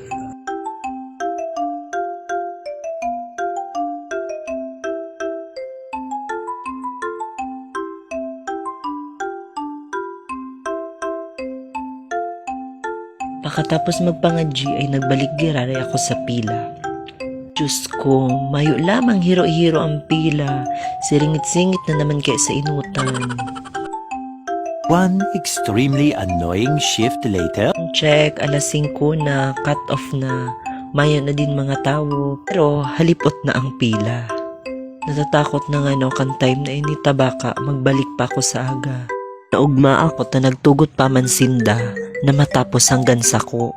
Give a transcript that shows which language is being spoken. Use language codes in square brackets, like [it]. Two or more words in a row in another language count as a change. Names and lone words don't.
[bik] Pakatapos magpangadji ay nagbalik giraray ako sa pila. Diyos ko, mayo lamang hiro-hiro ang pila. Siringit-singit na naman kaya sa inutan. [en] One extremely annoying shift later. Check, [bik] alas 5 na, [en] cut off [bik] na. Mayo na din mga tao, pero halipot na ang pila. Natatakot na nga no, kan time na ini tabaka, magbalik pa ako sa aga. Naugma ako ta nagtugot pa man sinda na matapos hanggang sako.